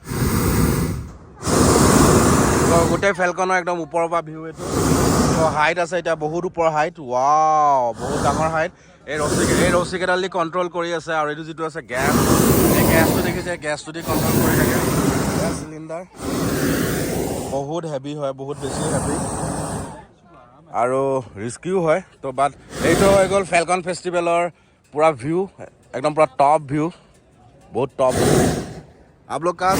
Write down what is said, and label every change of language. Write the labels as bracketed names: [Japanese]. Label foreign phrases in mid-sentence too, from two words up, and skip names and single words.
[Assamese] গোটেই ফেলকনৰ একদম ওপৰৰ পৰা ভিউ এইটো তো হাইট আছে এতিয়া বহুত ওপৰৰ হাইট ৱাও বহুত ডাঙৰ হাইট এই ৰছীকেইডাল দি কণ্ট্ৰল কৰি আছে আৰু এইটো যিটো আছে গেছ এই গেছটো দেখিছে গেছটো দি কণ্ট্ৰল কৰি থাকে [English] gas cylinder [Assamese] বহুত হেভি হয় বহুত বেছি হেভি আৰু ৰিস্কিও হয় তো বাট এইটো হৈ গ'ল ফেলকন ফেষ্টিভেলৰ [Hindi] पूरा व्यू एकदम पूरा टॉप व्यू बहुत टॉप आप लोग